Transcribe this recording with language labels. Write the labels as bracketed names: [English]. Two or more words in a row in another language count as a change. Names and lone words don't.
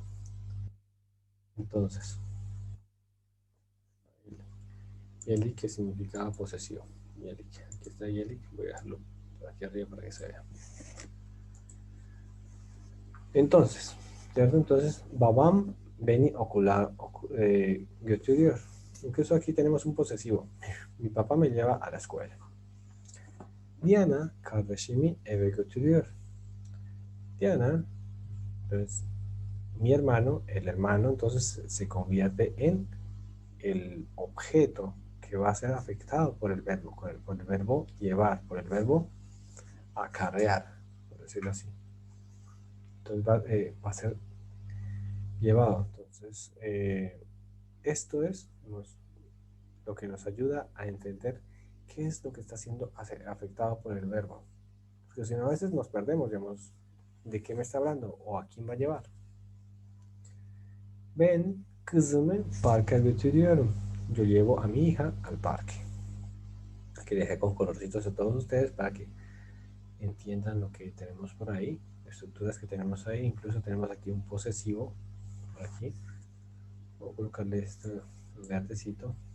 [Spanish] Entonces, yelik, que significaba posesivo. Yelik, aquí está yelik, voy a dejarlo por aquí arriba para que se vea. Entonces, ¿cierto? Entonces, [Turkish] babam beni götürüyor. [Spanish] Incluso aquí tenemos un posesivo. Mi papá me lleva a la escuela. [Turkish] Diana kardeşimi eve götürüyor. [Spanish] Diana, entonces, mi hermano, el hermano, entonces se convierte en el objeto que va a ser afectado por el verbo, por el verbo llevar, por el verbo acarrear, por decirlo así. Entonces va a ser llevado. Entonces, esto es lo que nos ayuda a entender qué es lo que está siendo afectado por el verbo. Porque si no, a veces nos perdemos, digamos, de qué me está hablando o a quién va a llevar. [Turkish] Ben kızımı parka götürüyorum. [Spanish] Yo llevo a mi hija al parque. Aquí dejé con colorcitos a todos ustedes para que entiendan lo que tenemos por ahí, estructuras que tenemos ahí. Incluso tenemos aquí un posesivo por aquí. Voy a colocarle este verdecito.